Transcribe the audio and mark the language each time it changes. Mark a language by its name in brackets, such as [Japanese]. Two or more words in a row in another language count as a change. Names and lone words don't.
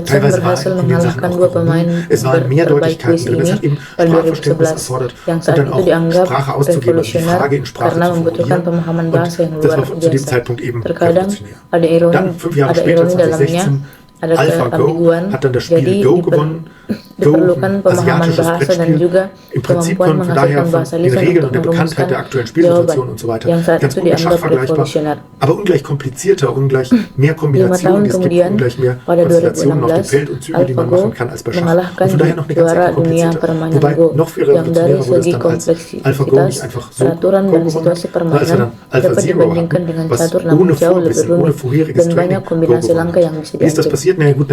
[German] Teilweise war in den Sachen auch gerungen. Es waren Mehrdeutigkeiten drin, es hat eben Sprachverständnis erfordert und dann auch Sprache auszugeben, also die Frage in Sprache zu formulieren. Und das war zu dem Zeitpunkt eben revolutionär. Dann 5 Jahre später, 2016, AlphaGo hat dann das Spiel Go gewonnen [Indonesian] Diperlukan pemahaman bahasa dan juga kemampuan menghasilkan bahasa lisan untuk merumuskan jawaban yang saat itu dianggap revolusioner. 5 tahun kemudian, pada 2016, AlphaGo mengalahkan juara dunia permainan Go yang dari segi kompleksitas, peraturan dan situasi permainan dapat dibandingkan dengan catur namun jauh lebih rumit dan banyak kombinasi langkah yang bisa diambil.